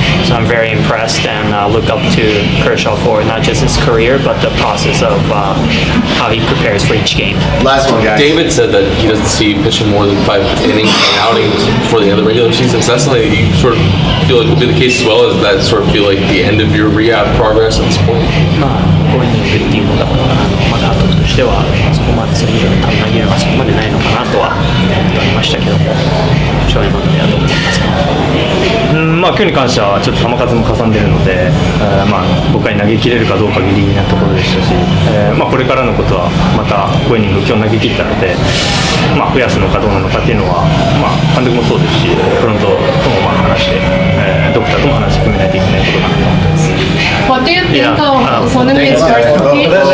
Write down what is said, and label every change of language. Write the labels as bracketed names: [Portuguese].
[English] So I'm very impressed and look up to Kershaw for not just his career, but the process of how he prepares for each game. Last one, guys. David said that he doesn't see you pitching more than 5 innings and outings before the end of the regular season. So that's something that you sort of feel like will be the case as well, as that sort of feel like the end of your rehab progress at this point? [Japanese] 5イニングっていうのがまだ後としてはそこまでそれ以上に多分投げるのはそこまでないのかなとは思っておりましたけども、翔平のではどう思いますか？今日に関してはちょっと球数もかさんでるので、5回投げ切れるかどうかギリギリなところでしたし、これからのことはまた5イニング今日投げ切ったので、増やすのかどうなのかっていうのは、監督もそうですし、フロントとも話して、ドクターとも話して決めないといけないことかなと思ってます。 [English] What do you think of Sonami's first pitch?